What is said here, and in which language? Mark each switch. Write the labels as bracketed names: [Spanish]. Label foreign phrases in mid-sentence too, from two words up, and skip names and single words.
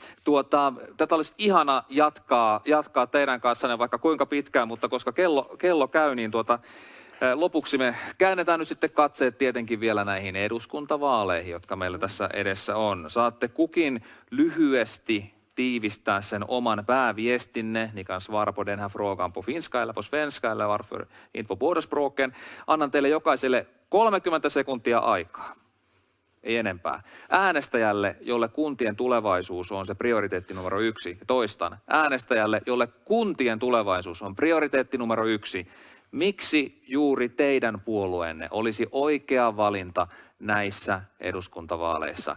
[Finnish] Tätä olisi ihana jatkaa teidän kanssanne vaikka kuinka pitkään, mutta koska kello käy, niin lopuksi me käännetään nyt sitten katseet tietenkin vielä näihin eduskuntavaaleihin, jotka meillä tässä edessä on. Saatte kukin lyhyesti tiivistää sen oman pääviestinne. [Swedish] Ni kan svara på den här frågan på finska eller på svenska eller varför inte på båda språken. [Finnish] Annan teille jokaiselle 30 sekuntia aikaa. Ei enempää. Äänestäjälle, jolle kuntien tulevaisuus on se prioriteetti numero 1. Toistan. Äänestäjälle, jolle kuntien tulevaisuus on prioriteetti numero 1. Miksi juuri teidän puolueenne olisi oikea valinta näissä eduskuntavaaleissa?